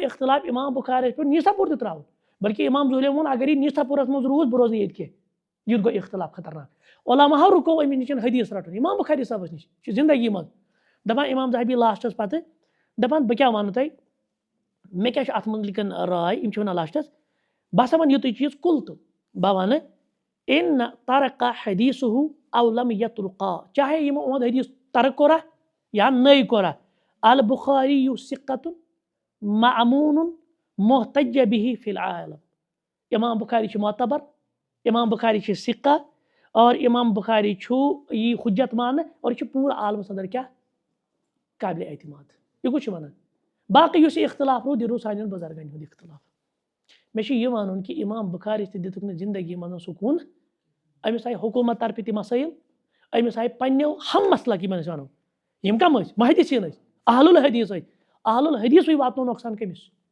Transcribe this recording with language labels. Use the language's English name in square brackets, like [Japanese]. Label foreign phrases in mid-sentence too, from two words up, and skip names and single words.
[Kashmiri] اختلاف امام بخاریَس پیوٚو نیشاپوٗر تہِ ترٛاوُن بلکہِ امام زہلیَن ووٚن اگر یہِ نیشاپوٗرس منٛز روٗد بہٕ روزٕ نہٕ ییٚتہِ کینٛہہ یُتھ گوٚو اختلاف خطرناک علماہو رُکوو أمِس نِش حدیث رٹُن امام بخاری صٲبس نِش چھِ زندگی منٛز دپان امام ذہبی لاسٹس پتہٕ دپان بہٕ کیٛاہ وَنہٕ تۄہہِ مےٚ کیٛاہ چھُ اتھ مُتعلِق راے یِم چھِ ونان لاسٹس بہٕ ہسا وَنہٕ یُتُے چیٖز کُل تہٕ بہٕ وَنہٕ [Arabic] اِن ترقا حدیثہُ او لم یترقا [Kashmiri] چاہے یِمو اُہُنٛد حدیث ترک کوٚرا یا نٔے کوٚرا [Arabic] البخاری ثقۃ مأمون محتج به فی العالم [Kashmiri] امام بخاری چھُ معتبر امام بخاری چھِ ثقہ اور امام بخاری چھُ یی حجت ماننہٕ اور یہِ چھُ پوٗرٕ عالمس اندر کیٛاہ قابلِ اعتماد یہِ کُس چھُ ونان باقٕے یُس یہِ اختلاف روٗد یہِ روٗد سانٮ۪ن بُزرگن ہُنٛد اختلاف مےٚ چھُ یہِ وَنُن کہِ امام بخاری تہِ دِتُکھ نہٕ زندگی منٛز سکوٗن أمِس آیہِ حکوٗمت طرفہٕ تہِ مسٲیِل أمِس آیہِ پنٛنیو ہم مسلک یِمن أسۍ وَنو یِم کم ٲسۍ محدثین ٲسۍ [Arabic] اہل الحدیث [Kashmiri] ٲسۍ اہل الحدیثٕے واتنو نۄقصان کٔمِس